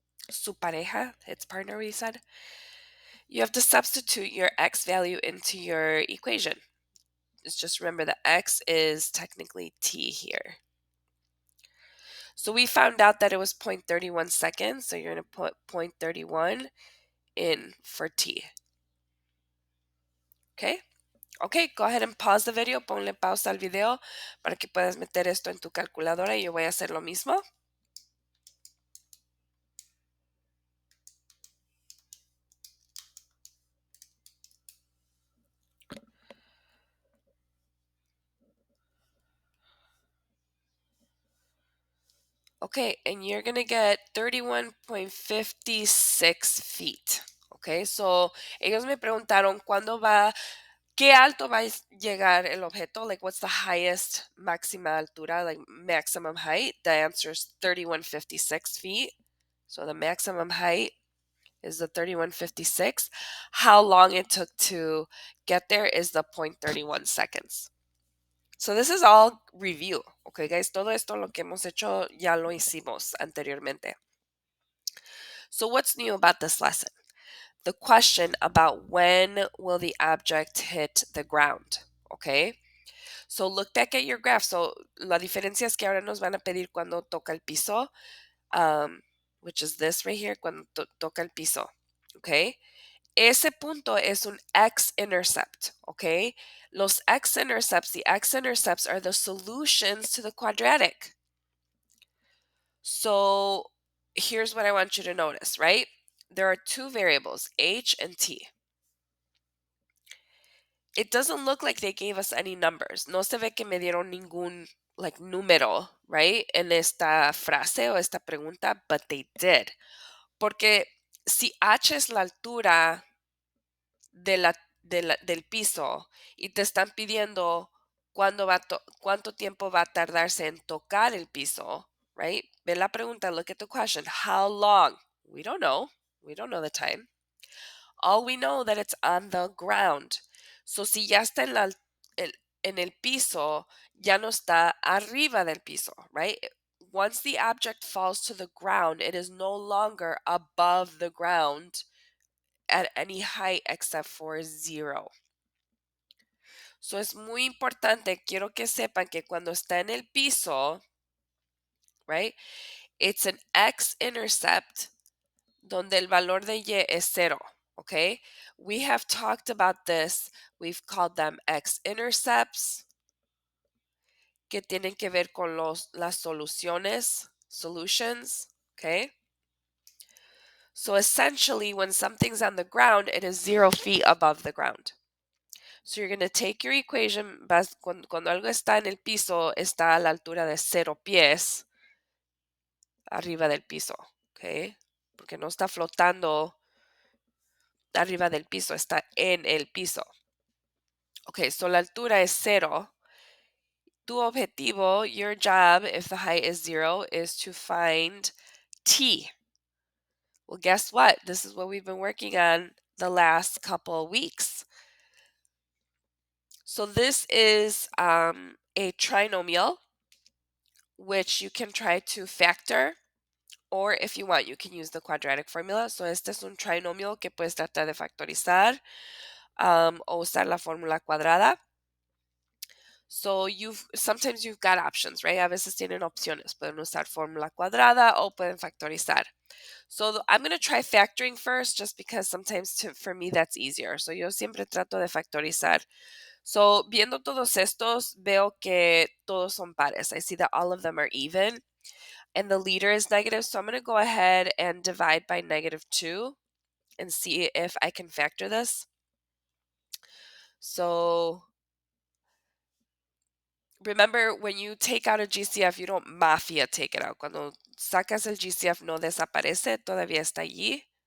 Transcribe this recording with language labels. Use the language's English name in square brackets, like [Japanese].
[Spanish] Su pareja, [English] its partner, we said. You have to substitute your x value into your equation. Just remember that x is technically t here. So we found out that it was 0.31 seconds. So you're going to put 0.31 in for t. Okay? Okay, go ahead and pause the video. [Spanish] Ponle pausa al video para que puedas meter esto en tu calculadora y yo voy a hacer lo mismo. [English] Okay, and you're going to get 31.56 feet. [Spanish] Okay, so ellos me preguntaron qué alto va a llegar el objeto, [English] like what's the highest [Spanish] máxima altura, [English] like maximum height. The answer is 3156 feet. So the maximum height is the 3156. How long it took to get there is the 0.31 seconds. So this is all review. [Spanish] Okay, guys, todo esto lo que hemos hecho ya lo hicimos anteriormente. [English] So what's new about this lesson? The question about when will the object hit the ground, okay? So look back at your graph. [Spanish] So la diferencia es que ahora nos van a pedir cuando toca el piso, [English] which is this right here, [Spanish] cuando toca el piso, okay? Ese punto es un x-intercept, okay? [English] Los x-intercepts, the x-intercepts are the solutions to the quadratic. So here's what I want you to notice, right? There are two variables, h and t. It doesn't look like they gave us any numbers. [Spanish] No se ve que me dieron ningún like número, right? En esta frase o esta pregunta, [English] but they did. [Spanish] Porque si h es la altura del piso y te están pidiendo cuánto tiempo va a tardarse en tocar el piso, right? Ve la pregunta, [English] look at the question. How long? We don't know. We don't know the time. All we know that it's on the ground. [Spanish] So si ya está en el piso, ya no está arriba del piso, right? [English] Once the object falls to the ground, it is no longer above the ground at any height except for 0. [Spanish] So es muy importante, quiero que sepan que cuando está en el piso, right, [English] it's an x-intercept [Spanish] donde el valor de y es 0, okay? [English] We have talked about this. We've called them x-intercepts [Spanish] que tienen que ver con las [English] solutions, okay? So essentially, when something's on the ground, it is 0 feet above the ground. So you're going to take your equation, [Spanish] cuando algo está en el piso, está a la altura de 0 pies arriba del piso, ¿ok? Porque no está flotando arriba del piso, está en el piso. Ok, so la altura es 0. Tu objetivo, [English] your job, if the height is 0, is to find t. Well, guess what? This is what we've been working on the last couple weeks. So this is a trinomial, which you can try to factor, or if you want, you can use the quadratic formula. [Spanish] So este es un trinomial que puedes tratar de factorizar o usar la fórmula cuadrada. [English] So sometimes you've got options, right? [Spanish] A veces tienen opciones. Pueden usar fórmula cuadrada o pueden factorizar. [English] So I'm going to try factoring first just because sometimes for me that's easier. [Spanish] So yo siempre trato de factorizar. So viendo todos estos, veo que todos son pares. [English] I see that all of them are even. And the leader is negative. So I'm going to go ahead and divide by -2 and see if I can factor this. So remember, when you take out a GCF, you don't mafia take it out. [Spanish] Cuando sacas el GCF no desaparece, todavía está allí.